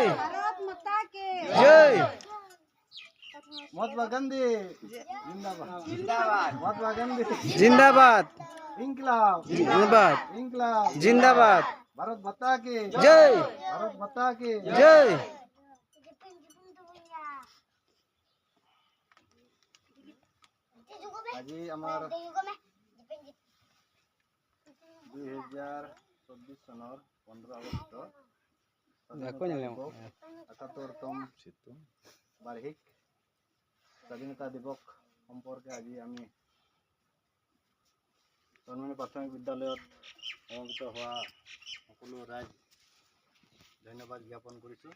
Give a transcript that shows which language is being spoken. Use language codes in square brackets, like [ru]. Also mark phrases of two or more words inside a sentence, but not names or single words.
[hi] भारत माता के जय। महात्मा गांधी जिंदाबाद जिंदाबाद महात्मा गांधी जिंदाबाद इंकलाब जिंदाबाद इंकलाब जिंदाबाद। भारत माता के जय। भारत माता के जय। [as] আজি আমার 2024 চনৰ 15 আগষ্ট ৭৮তম বাৰ্ষিক স্বাধীনতা দিৱস সম্পৰ্কে আজি আমি চনমনি প্ৰাথমিক বিদ্যালয়ত সমবেত হোৱা সকলো ৰাইজ ধন্যবাদ জ্ঞাপন কৰিছোঁ।